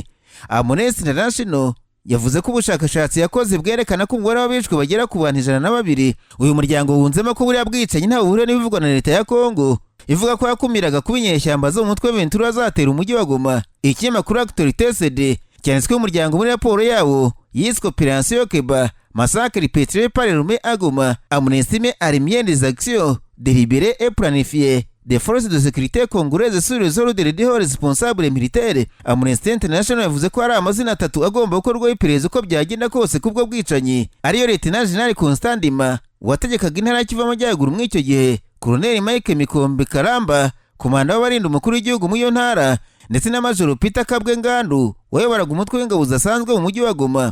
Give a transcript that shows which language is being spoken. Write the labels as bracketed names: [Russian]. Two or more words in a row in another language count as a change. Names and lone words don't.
[Kinyarwanda] Amnesty International yavuze ko ubushakashatsi yakoze bwerekana ko umubare w'abishwe bagera ku bantu 102. Uyu muryango wunzemo ko buriya bwicanyi nta buhure n'ibivugwa na leta ya Kongo ivuga ko yakumiraga kuba inyeshyamba zo mu mutwe Ventura zatera umujyi wa Goma. Ikinyamakuru Actualité cyanditswe umuryango muri raporo yawo yiswe Opération Keba Massacre perpétré par l'armée à Goma. [French] Amnesty met en lumière des actions délibérées et planifiées des forces de sécurité congolaises sur les ordres des hauts responsables militaires. [Kinyarwanda] Amnesty International yavuze ko hari amazina 3 agomba gukorwaho iperereza uko byagenda kose kubwo bwicanyi, ariyo Lieutenant General Constant Ndima wategekaga intara y'Kivu y'Amajyaruguru muri icyo gihe, Koloneli Mike Mikombe Karamba komanda w'abarinda umukuru w'igihugu muri iyo ntara, ndetse na Major Peter Kabwe Ngandu wayoboraga umutwe w'ingabo zasanzwe mu mujyi wa Goma.